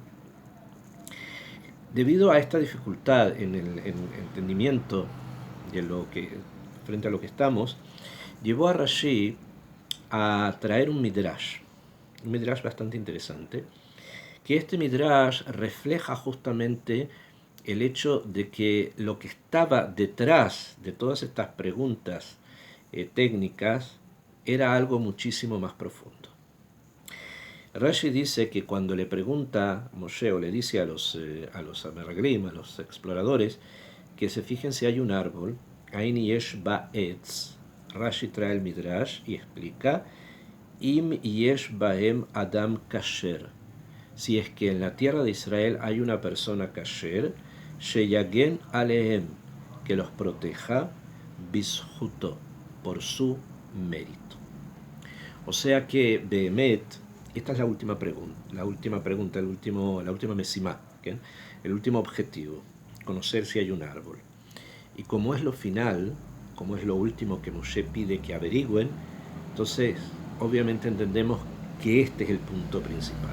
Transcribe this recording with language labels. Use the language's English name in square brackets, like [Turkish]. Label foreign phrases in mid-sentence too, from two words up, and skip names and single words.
[Spanish] Debido a esta dificultad en el entendimiento de lo que, frente a lo que estamos, llevó a Rashi a traer un midrash bastante interesante, que este midrash refleja justamente el hecho de que lo que estaba detrás de todas estas preguntas técnicas era algo muchísimo más profundo. Rashi dice que cuando le pregunta Moshe, o le dice a los Ameraglim, a los exploradores, que se fijen si hay un árbol, [Hebrew] אין יש בעץ, [Spanish] Rashi trae el midrash y explica, [Hebrew] אם יש בהם אדם כשר, [Spanish] si es que en la tierra de Israel hay una persona kasher, [Hebrew] שיגן עליהם, [Spanish] que los proteja, bizhuto, por su mérito. O sea que Behemet, esta es la última pregunta, la última mesimá, ¿okay? El último objetivo, conocer si hay un árbol. Y como es lo final, como es lo último que Moshe pide que averigüen, entonces obviamente entendemos que este es el punto principal.